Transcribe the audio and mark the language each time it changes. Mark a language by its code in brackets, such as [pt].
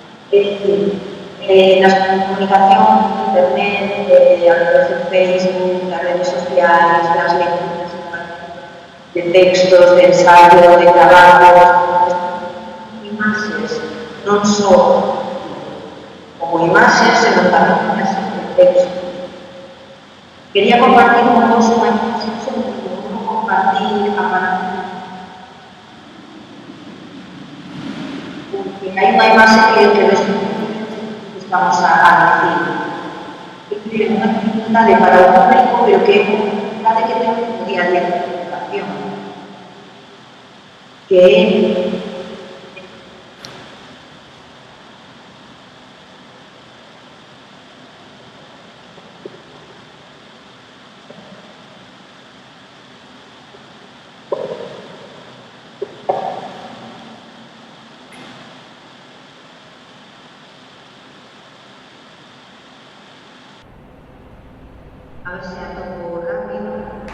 [es] Es decir, la comunicación, internet, a través de Facebook, las redes sociales, las lecturas de textos, de ensayo, de trabajos, imágenes, [gl] non só como imágenes, senón tamén imágenes de texto. Quería compartir con vos unha imagen sobre como compartir a palabra. Porque hai unha imagen que estamos a decir. É unha dificultade para o público, pero que é unha dificultade que ten o día a día de comunicación. Que é a ver se atopo rápido.